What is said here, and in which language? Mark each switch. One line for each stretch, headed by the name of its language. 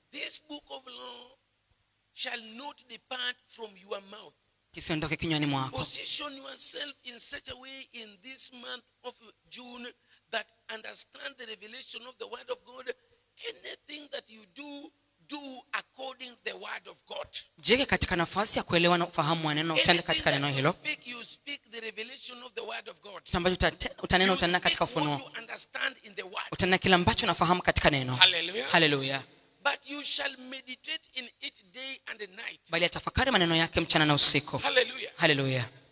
English: this book of law shall not depart from your mouth.
Swahili: kisiondoke kinywani mwako.
English: Position yourself in such a way in this month of June that understand the revelation of the word of God. Anything that you do according to the word of God.
Swahili: Jike katika nafasi ya kuelewa na ufahamu wa neno, utende katika neno hilo.
English: You speak the revelation of the word of God.
Swahili: Kitu ambacho utanena, utanena katika
English: You speak what
Swahili: ufunuo.
English: you understand in the word.
Swahili: Utanena kile ambacho unafahamu katika neno.
English: Hallelujah.
Swahili: Haleluya.
English: But you shall meditate in it day and night.
Swahili: Bali atafakari maneno yake mchana na usiku.
English: Hallelujah.
Swahili: Haleluya.